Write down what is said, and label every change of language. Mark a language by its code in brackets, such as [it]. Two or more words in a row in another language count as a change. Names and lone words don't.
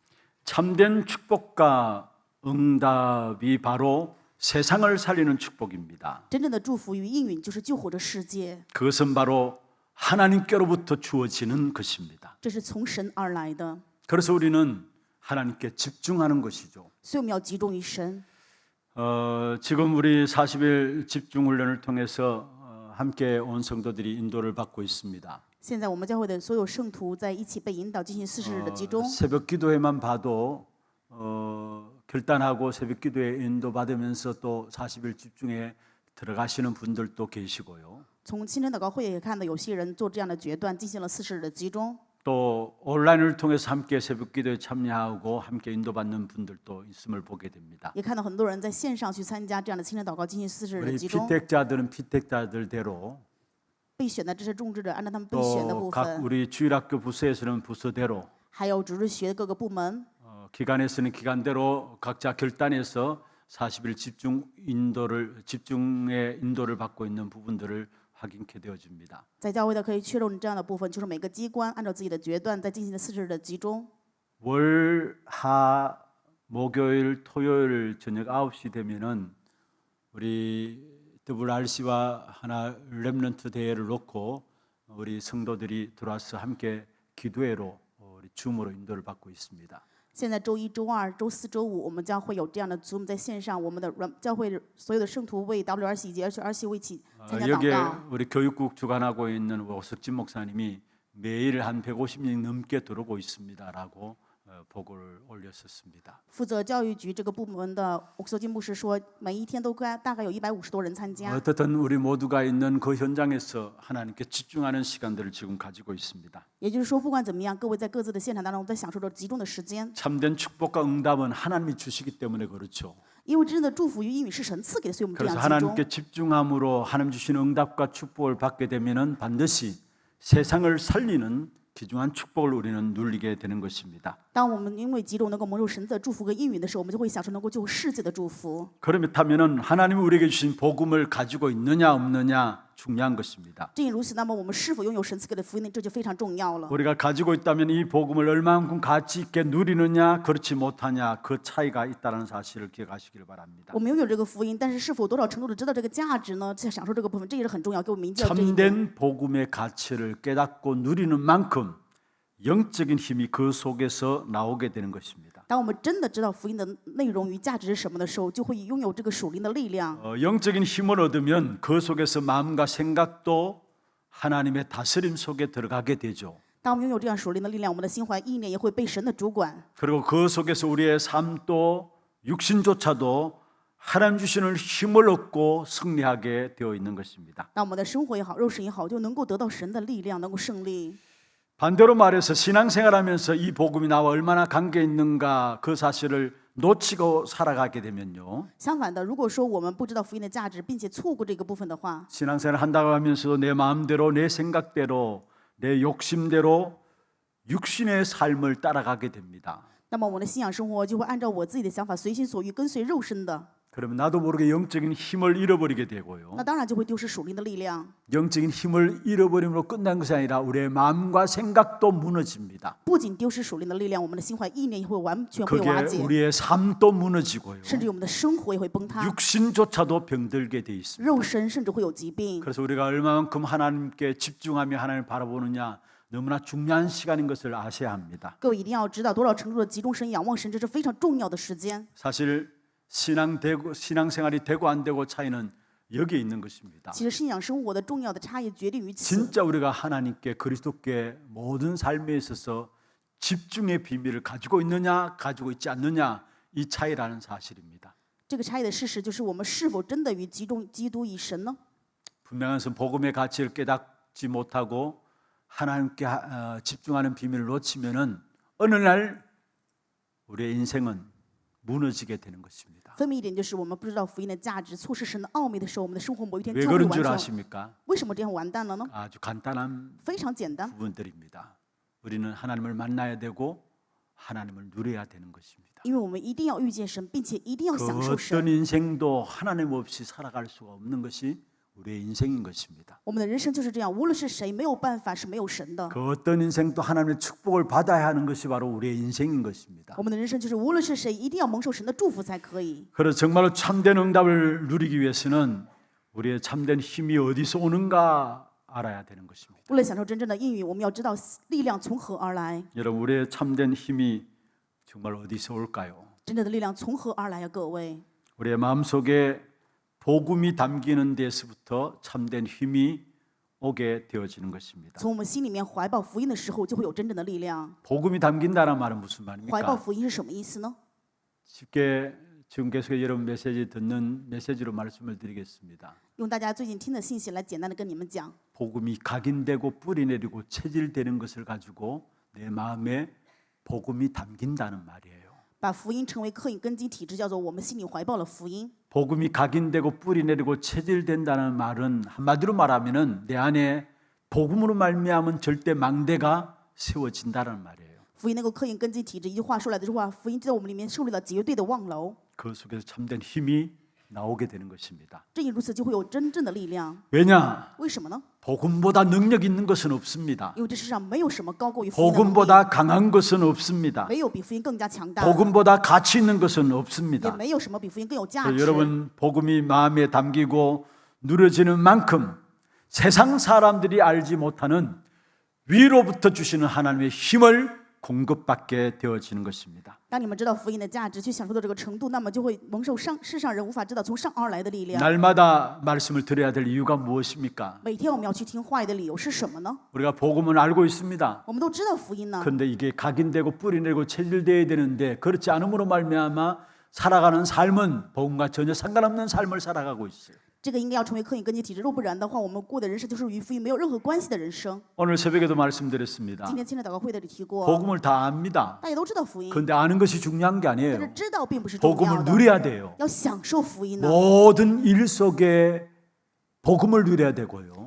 [ko] 참된 축복과 응답이 바로 세상을 살리는 축복입니다. [zh] 真正的祝福与应允就是救活这世界， [ko] 그것은 바로 하나님께로부터 주어지는 것입니다. [zh] 这是从神而来的， [ko] 그래서 우리는 하나님께 집중하는 것이죠. [zh] 所以我们要集中于神。 [ko] 지금 우리 40일 집중 훈련을 통해서 함께 온 성도들이 인도를 받고 있습니다. [zh] 现在我们教会的所有圣徒在一起被引导进行40日的集中。 [ko] 새벽 기도회만 봐도 결단하고 새벽 기도에 인도받으면서 또 40일 집중에 들어가시는 분들도 계시고요. [zh] 从清晨祷告会也看到有些人做这样的决断，进行了40日的集中。 [ko] 또 온라인을 통해서 함께 새벽 기도에 참여하고 함께 인도받는 분들도 있음을 보게 됩니다. [zh] 也看到很多人在线上去参加这样的清晨祷告，进行40日的 [ko] 우리 [zh] 集中。 [ko] 피택자들은 피택자들대로 [zh] 被选的这些种植者，按照他们被选的 [ko] 또 [zh] 部 [ko] 각 [zh] 分， [ko] 우리 주일학교 부서에서는 부서대로 [zh] 还有主日学的各个部门， [ko] 기관에서는 기관대로 각자 결단해서 40일 집중의 인도를 받고 있는 부분들을 확인케 되어집니다. [zh] 在教会的可以确认这样的部分，就是每个机关按照自己的决断在进行的40日的集中。 [ko] 월, 하, 목요일, 토요일 저녁 9시 되면은 우리 WRC와 하나 렘넌트 대회를 놓고 우리 성도들이 들어와서 함께 기도회로 우리 줌으로 인도를 받고 있습니다. [zh] 现在周一、周二、周四周五，我们将会有这样的 Zoom 在线上，我们的教会所有的圣徒为 WRC 以及 HRC 为一起参加祷 [ko] 여기에 [zh] 告。 [ko] 우리 교육국 주관하고 있는 오석진 목사님이 매일 한 150명 넘게 들어오고 있습니다라고 보고를 올렸었습니다. [zh] 负责教育局这个部门的欧修金牧师说，每一天都大概有150多人参加。 [ko] 어떻든 우리 모두가 있는 그 현장에서 하나님께 집중하는 시간들을 지금 가지고 있습니다. [zh] 也就是说，不管怎么样，各位在各自的现场当中，在享受着集中的时间。 [ko] 참된 축복과 응답은 하나님이 주시기 때문에 그렇죠. [zh] 因为真正的祝福与应允是神赐给的，所以我们这 [ko] 그래서 [zh] 样集中。 [ko] 하나님께 집중함으로 하나님 주시는 응답과 축복을 받게 되면은 반드시 세상을 살리는 귀중한 축복을 우리는 누리게 되는 것입니다. [zh] 当我们因为集中能够蒙受神的祝福和应允的时候，我们就会享受能够救世界的祝福。 [ko] 그렇다면은 하나님이 우리에게 주신 복음을 가지고 있느냐 없느냐 중요한 것입니다. [zh] 正因如此，那么我们是否拥有神赐给的福音呢？这就非常重要了。 [ko] 우리가 가지고 있다면 이 복음을 얼마만큼 가치 있게 누리느냐 그렇지 못하냐 그 차이가 있다는 사실을 기억하시길 바랍니다. [zh] 我们拥有这个福音，但是是否多少程度的知道这个价值呢？在享受这个部分，这也是很重要，给我们铭记了这一点。 [ko] 참된 복음의 가치를 깨닫고 누리는 만큼 영적인 힘이 그 속에서 나오게 되는 것입니다. [zh] 当我们真的知道福音的内容与价值是什么的时候，就会拥有这个属灵的力量。 [ko] 영적인 힘을 얻으면 그 속에서 마음과 생각도 하나님의 다스림 속에 들어가게 되죠. [zh] 当我们拥有这样属灵的力量，我们的心怀意念也会被神的主管。 [ko] 그리고 그 속에서 우리의 삶도 육신조차도 하나님 주시는 힘을 얻고 승리하게 되어 있는 것입니다. [zh] 当我们的生活也好，肉身也好，就能够得到神的力量，能够胜利。 [ko] 반대로 말해서 신앙생활하면서 이 복음이 나와 얼마나 관계 있는가 그 사실을 놓치고 살아가게 되면요. [zh] 相反的，如果说我们不知道福音的价值，并且错过这个部分的话， [ko] 신앙생활 한다고 하면서도 내 마음대로 내 생각대로 내 욕심대로 육신의 삶을 따라가게 됩니다. [zh] 那么我的信仰生活就会按照我自己的想法，随心所欲，跟随肉身的。 [ko] 그러면 나도 모르게 영적인 힘을 잃어버리게 되고요. [zh] 那当然就会丢失属灵的力量。 [ko] 영적인 힘을 잃어버림으로 끝난 것이 아니라 우리의 마음과 생각도 무너집니다. [zh] 不仅丢失属灵的力量，我们的心怀意念也会完全会 [ko] 그게 [zh] 瓦解， [ko] 우리의 삶도 무너지고요. [zh] 甚至我们的生活也会崩塌， [ko] 육신조차도 병들게 돼 있습니다. [zh] 肉身甚至会有疾病。 [ko] 그래서 우리가 얼마만큼 하나님께 집중하며 하나님을 바라보느냐 너무나 중요한 시간인 것을 아셔야 합니다. [zh] 各位一定要知道，多少程度的集中神、仰望神，这是非常重要的时间。 [ko] 사실 신앙생활이 되고 안 되고 차이는 여기에 있는 것입니다. [zh] 其实信仰生活的重要的差异决定于此。 [ko] 진짜 우리가 하나님께 그리스도께 모든 삶에 있어서 집중의 비밀을 가지고 있느냐 가지고 있지 않느냐 이 차이라는 사실입니다. [zh] 这个差异的事实就是我们是否真的与集中基督以神呢？ [ko] 분명한 것은 복음의 가치를 깨닫지 못하고 하나님께 집중하는 비밀을 놓치면은 어느 날 우리의 인생은 무너지게 되는 것입니다. [zh] 分明一点就是，我们不知道福音的价值，错失神的奥秘的时候，我们的生活某一天 [ko] 왜 [zh] 将会 [ko] 그런 [zh] 完 [ko] 줄 [zh] 全。 [ko] 아십니까? [zh] 为什么这样完蛋了呢？ [ko] 아주 간단한 [zh] 非常简单， [ko] 부분들입니다. 우리는 하나님을 만나야 되고 하나님을 누려야 되는 것입니다. [zh] 因为我们一定要遇见神，并且一定要 [ko] 그 [zh] 享受神。 [ko] 어떤 인생도 하나님 없이 살아갈 수가 없는 것이 우리의 인생인 것입니다. [zh] 我们的人生就是这样，无论是谁，没有办法是没有神的。 [ko] 그 어떤 인생도 하나님의 축복을 받아야 하는 것이 바로 우리의 인생인 것입니다. [zh] 我们的人生就是，无论是谁，一定要蒙受神的祝福才可以。 [ko] 그래서 정말로 참된 응답을 누리기 위해서는 우리의 참된 힘이 어디서 오는가 알아야 되는 것입니다. [zh] 为了享受真正的应允，我们要知道力量从何而来。 [ko] 여러분 우리의 참된 힘이 정말 어디서 올까요? [zh] 真正的力量从何而来呀？各位， [ko] 우리의 마음속에 복음이 담기는 데서부터 참된 힘이 오게 되어지는 것입니다. [zh] 从我们心里面怀抱福音的时候，就会有真正的力量。 [ko] 복음이 담긴다는 말은 무슨 [zh] 怀抱 [ko] 말입니까? [zh] 福音是什么意思呢？ [ko] 쉽게 지금 계속 여러분 메시지 듣는 메시지로 말씀을 드리겠습니다. [zh] 用大家最近听的信息来简单的跟你们讲， [ko] 복음이 각인되고 뿌리내리고 체질되는 것을 가지고 내 마음에 복음이 담긴다는 말이에요. [zh] 把福音成为刻印根基体制，叫做我们心里怀抱了福音。 [ko] 복음이 각인되고 뿌리내리고 체질된다는 말은 한마디로 말하면은 내 안에 복음으로 말미암은 절대 망대가 세워진다는 말이에요. [zh] 福音能够刻印根基体制，一句话说来的这话，福音就在我们里面树立了绝对的望楼。 [ko] 그 속에서 참된 힘이 나오게 되는 것입니다. [zh] 正因如此，就会有真正的力量。 [ko] 왜냐? [zh] 为什么呢？ [ko] 복음보다 능력 있는 것은 없습니다. [zh] 因为这世上没有什么高过于福音的能力， [ko] 복음보다 강한 것은 없습니다. [zh] 没有比福音更加强大的， [ko] 복음보다 가치 있는 것은 [zh] 也 [ko] 없습니다. [zh] 没有什么比福音更有价 [ko] 그래서 [zh] 值。 [ko] 여러분 복음이 마음에 담기고 누려지는 만큼 세상 사람들이 알지 못하는 위로부터 주시는 하나님의 힘을 공급받게 되어지는 것입니다. [zh] 当你们知道福音的价值，去享受到这个程度，那么就会蒙受世上人无法知道从上而来的力量。 [ko] 날마다 말씀을 들어야 될 이유가 무엇입니까? [zh] 每天我们要去听话语的理由是什么呢？ [ko] 우리가 복음을 알고 있습니다. [zh] 我们都知道福音呢， [ko] 그런데 이게 각인되고 뿌리내고 체질되어야 되는데 그렇지 않음으로 말미암아 살아가는 삶은 복음과 전혀 상관없는 삶을 살아가고 있어요. [zh] 这个应该要成为刻印根基体质。若不然的话，我们过的人生就是与福音没有任何关系的人生。 [ko] 오늘 새벽에도 말씀드렸습니다. [zh] 今天亲爱的祷告会的里提过， [ko] 복음을 다 압니다. [zh] 大家都知道福音， [ko] 그런데 아는 것이 중요한 게 [zh] 但是 [ko] 아니에요. [zh] 知道并不是重要 [ko] 복음을 [zh] 的， [ko] 누려야 돼요. [zh] 要享受福音呢。 [ko] 모든 일 속에 복음을 누려야 되고요.